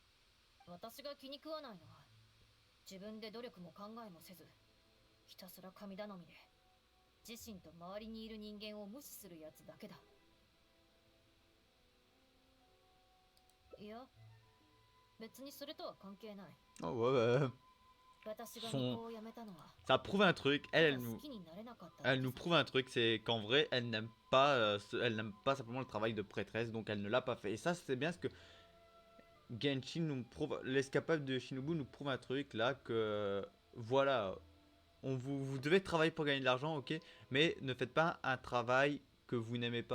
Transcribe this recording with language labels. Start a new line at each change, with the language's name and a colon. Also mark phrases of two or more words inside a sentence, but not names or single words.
Japanese: 私が気に食わないのは、自分で努力も考えもせずひたすら神頼みで自身と周りにいる人間を無視するやつだけだ。いや、別にそれとは関係ない。
French: Oh ouais, ouais.
Japanese: 私が巫女を辞めたのは
French: Ça prouve un truc,
Japanese: た
French: elle,
Japanese: だ
French: elle
Japanese: 好
French: nous,
Japanese: きになれなかっただ
French: elle
Japanese: け
French: nous
Japanese: さ。
French: prouve un truc, c'est qu'en vrai, elle n'aime pas, elle n'aime pas simplement le travail de prêtresse, donc elle ne l'a pas fait. Et ça, c'est bien ce que Genshin nous prouve, l'escapade de Shinobu nous prouve un truc là que, voilà, vous devez travailler pour gagner de l'argent, ok, mais ne faites pas un travail que vous n'aimez pas.